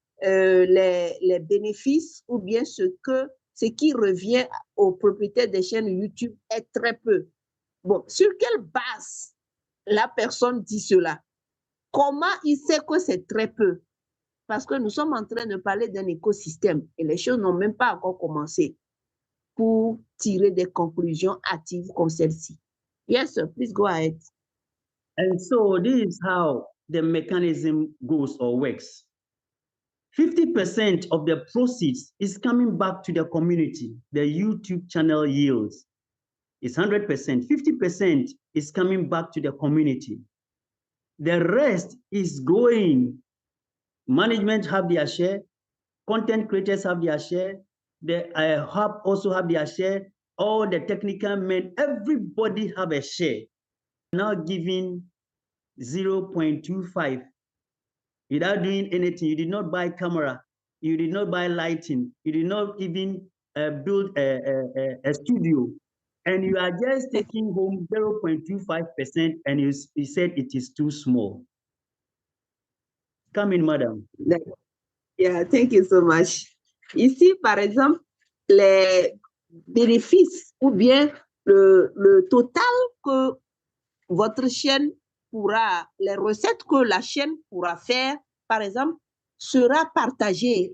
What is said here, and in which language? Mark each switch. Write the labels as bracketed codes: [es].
[fr] Les bénéfices ou bien ce qui revient aux propriétaires des chaînes YouTube est très peu. Bon, sur quelle base la personne dit cela? Comment il sait que c'est très peu? Parce que nous sommes en train de parler d'un écosystème et les choses n'ont même pas encore commencé pour tirer des conclusions hâtives comme celle-ci. [en] Yes, sir. Please go ahead. And so this is how the mechanism goes or works. 50% of the proceeds is coming back to the community. The YouTube channel yields is 100%. 50% is coming back to the community. The rest is going. Management have their share. Content creators have their share. The hub also have their share. All the technical men, everybody have a share. Now giving 0.25 without doing anything. You did not buy camera. You did not buy lighting. You did not even build a studio. And you are just taking home 0.25% and you said it is too small. Come in, madam. Yeah, thank you so much. [fr] Ici, par exemple, les bénéfices ou bien le total que votre chaîne pourra, les recettes que la chaîne pourra faire, par exemple, sera partagé.